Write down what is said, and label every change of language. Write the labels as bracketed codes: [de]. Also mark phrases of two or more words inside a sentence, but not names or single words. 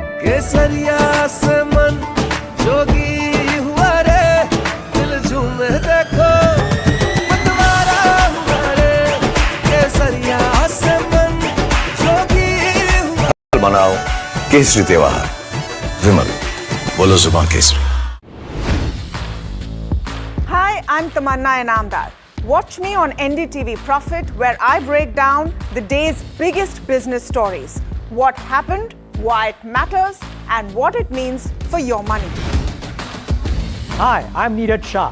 [hi] केसरिया से मन जोगी हुआ रे दिल झूमे देखो मतवारा हुआ रे केसरिया से मन जोगी हुआ बनाओ केसरी त्योहार विमल बोलो जुबान केसरी. [en] Hi, I'm Tamanna Inamdar. Watch me on NDTV Profit, where I break down the day's biggest business stories. What happened, why it matters, and what it means for your money. Hi, I'm Neeraj Shah.